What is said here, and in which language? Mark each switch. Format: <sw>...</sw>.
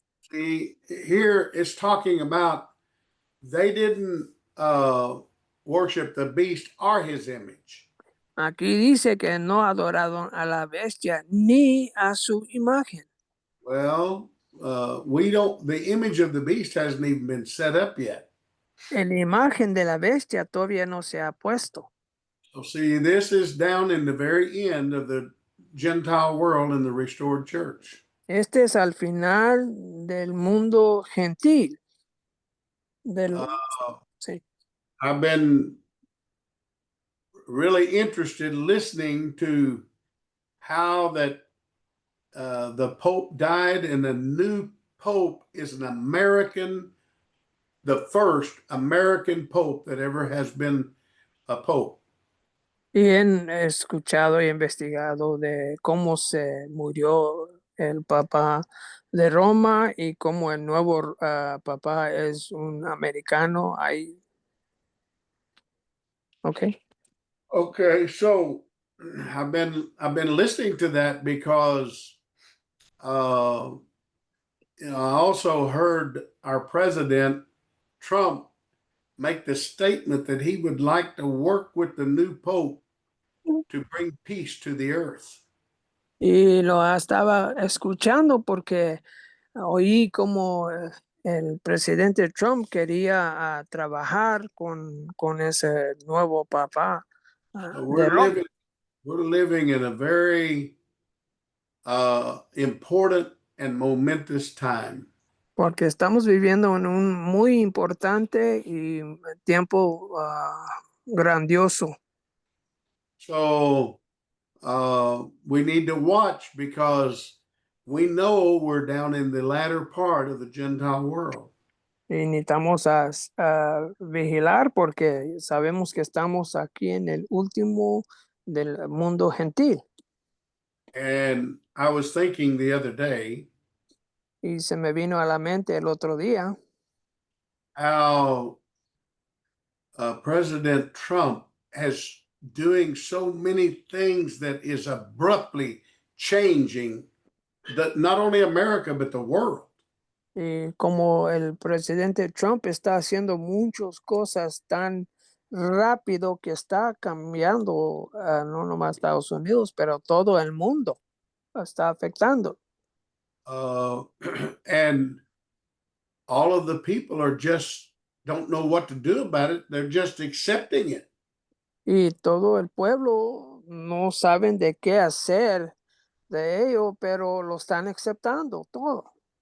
<en>See, here it's talking about they didn't worship the beast or his image.</en> <es>Aquí dice que no adoraron a la bestia ni a su imagen.</es> <en>Well, the image of the beast hasn't even been set up yet.</en> <es>La imagen de la bestia todavía no se ha puesto.</es> <en>So see, this is down in the very end of the Gentile world in the restored church.</en> <es>Este es al final del mundo gentil. Sí.</es> <en>I've been really interested listening to how that the Pope died, and the new Pope is an American, the first American Pope that ever has been a Pope.</en> <es>Y he escuchado y investigado de cómo se murió el Papa de Roma y cómo el nuevo Papa es un americano.</es> <en>Okay. Okay, so I've been listening to that because I also heard our president Trump make the statement that he would like to work with the new Pope to bring peace to the earth.</en> <es>Y lo estaba escuchando porque oí como el presidente Trump quería trabajar con ese nuevo Papa</es> <en>So</en> <es>de Roma.</es> <en>we're living in a very important and momentous time.</en> <es>Porque estamos viviendo en un muy importante y tiempo grandioso.</es> <en>So we need to watch because we know we're down in the latter part of the Gentile world.</en> <es>Y necesitamos vigilar porque sabemos que estamos aquí en el último del mundo gentil.</es> <en>And I was thinking the other day</en> <es>Y se me vino a la mente el otro día</es> <en>how President Trump has doing so many things that is abruptly changing not only America but the world.</en> <es>y como el presidente Trump está haciendo muchas cosas tan rápido que está cambiando no nomás Estados Unidos, pero todo el mundo está afectando.</es> <en>And all of the people don't know what to do about it. They're just accepting it.</en> <es>Y todo el pueblo no saben de qué hacer de ello, pero lo están aceptando todo.</es>